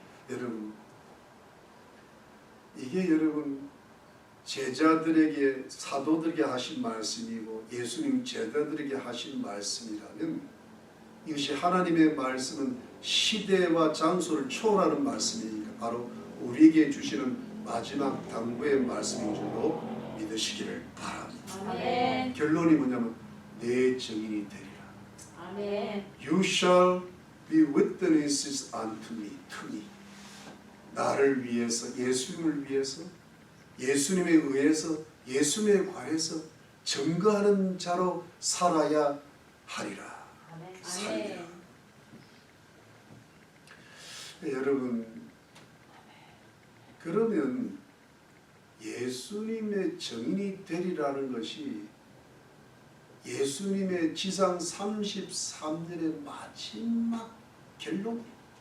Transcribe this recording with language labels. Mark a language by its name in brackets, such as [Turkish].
[Korean] 여러분 이게 여러분 제자들에게 사도들에게 하신 말씀이고 예수님 제자들에게 하신 말씀이라면 이것이 하나님의 말씀은 시대와 장소를 초월하는 말씀이니까 바로 우리에게 주시는 마지막 당부의 말씀인 줄로 믿으시기를 바랍니다. 아멘. 결론이 뭐냐면 내 증인이 되리라. 아멘. [English] You shall be witnesses unto me, to me. [Korean] 나를 위해서, 예수님을 위해서, 예수님에 의해서, 예수님에 관해서 증거하는 자로 살아야 하리라. 아멘. 살리라. 여러분, 그러면 예수님의 증인이 되리라는 것이 예수님의 지상 33년의 마지막 결론이에요.